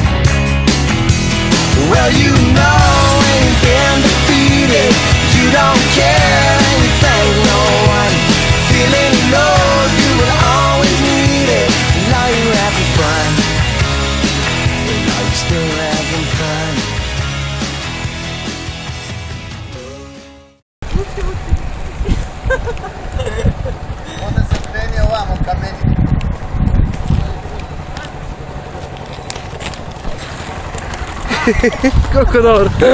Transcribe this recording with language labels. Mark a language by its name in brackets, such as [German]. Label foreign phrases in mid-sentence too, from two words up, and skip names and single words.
[English] Well, you know when you've been defeated, you don't care and you thank no one. Feeling low, you will always need it. Now you're having fun. Well, are you still having fun? [Serbian] Onda se kreni ovamo ka meni. Kako dobro.